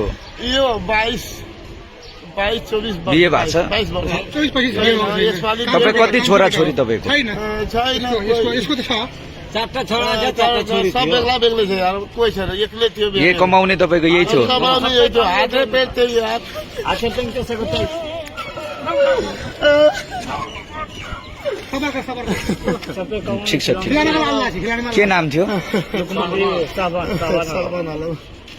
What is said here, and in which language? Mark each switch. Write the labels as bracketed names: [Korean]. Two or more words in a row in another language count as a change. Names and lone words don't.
[Nepali] यो 22-24 बिहे भएको छ 22 वर्ष तपाईँ कति छोरा छोरी तपाईँको छैन चारटा छोरा छ चारटा छोरी सब बेग्ला बेग्लै छ यार कोही छैन एक्लै थियो यही कमाउने तपाईँको यही थियो कमाउने यही थियो हातै पेट थियो यार [Hindi] आखिर तुम कैसे करते [Nepali] ठिक छ ठिक के नाम थियो साहबान